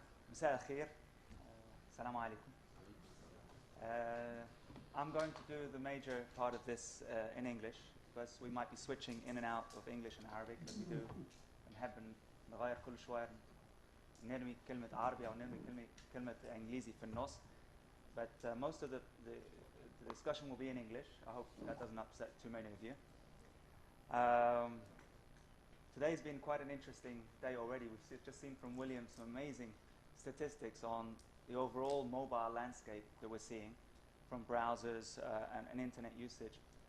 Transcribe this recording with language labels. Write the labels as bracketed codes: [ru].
[ar] مساء الخير. السلام عليكم. [en] I'm going to do the major part of this in English, because we might be switching in and out of English and Arabic as we do. [ar] نحب نغير كل شوية نرمي كلمة عربي أو نرمي كلمة إنجليزي في النص. [en] But most of the discussion will be in English. I hope that doesn't upset too many of you. Today's been quite an interesting day already. We've just seen from William some amazing statistics on the overall mobile landscape that we're seeing from browsers and internet usage.